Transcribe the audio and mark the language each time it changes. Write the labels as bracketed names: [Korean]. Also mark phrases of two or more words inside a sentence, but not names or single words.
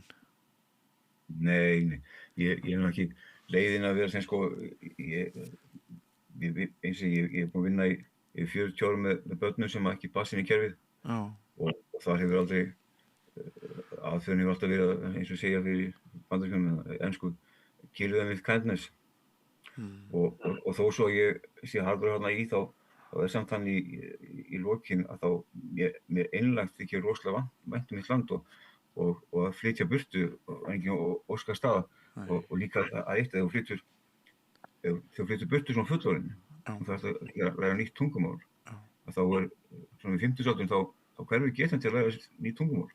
[Icelandic] Nei, ég er ekki leiðin að vera sem sko, eins og ég er búin að vinna í 40 árum með börnum sem ekki passa inn í kerfið og það hefur aldrei, aðferðin hefur alltaf verið eins og segja fyrir Bandaríkjunum, ensku, [English] kill them with kindness [Icelandic] og þó svo ég sé harður í þá er samt þannig í lokin að þá mér einlægt þykir rosalega vænt mitt land og að flytja burtu og engin óska staða og líka að eitt að þú flyttur burtu svona fullorðinn og það er að læra nýtt tungumál að þá svona við 50-árum þá hverfur getan til að læra nýtt tungumál